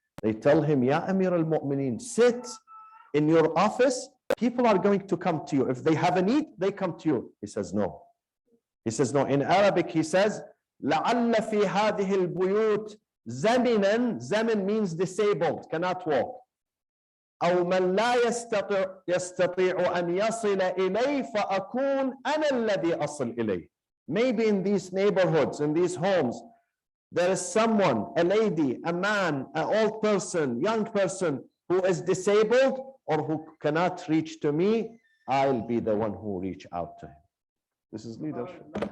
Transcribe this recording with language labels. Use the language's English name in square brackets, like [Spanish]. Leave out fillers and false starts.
[English] They tell him, Ya Amir al-Mu'mineen, sit in your office. People are going to come to you. If they have a need, they come to you. He says, no. He says, no. In Arabic, he says, [Arabic] لَعَلَّ فِي هَذِهِ الْبُيُوتِ زَمِنًا. [English] Zamin means disabled, cannot walk. [Arabic] أو من لا يستطيع أن يصل إليه فأكون أنا الذي أصل إليه. [English] Maybe in these neighborhoods, in these homes, there is someone, a lady, a man, an old person, young person who is disabled or who cannot reach to me. I'll be the one who reach out to him. This is leadership.